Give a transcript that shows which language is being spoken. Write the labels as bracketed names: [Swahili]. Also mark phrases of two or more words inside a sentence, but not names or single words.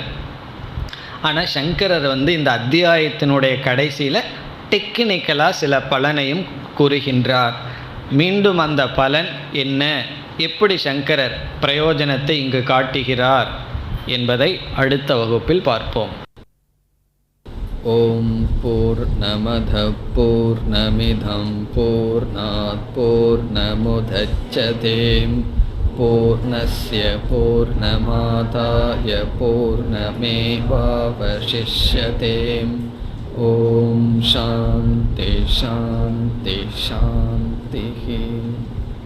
[Tamil] ஆனால் சங்கரர் இந்த அத்தியாயத்தினுடைய கடைசியில் டெக்னிக்கலாக சில பலனையும் கூறுகின்றார். மீண்டும் அந்த பலன் என்ன, எப்படி சங்கரர் பிரயோஜனத்தை இங்கு காட்டுகிறார் என்பதை அடுத்த வகுப்பில் பார்ப்போம். [Sanskrit] ॐ पूर्णमदः पूर्णमिदं पूर्णात् पूर्णमुदच्यते पूर्णस्य पूर्णमादाय पूर्णमेवावशिष्यते. ॐ शान्तिः शान्तिः शान्तिः.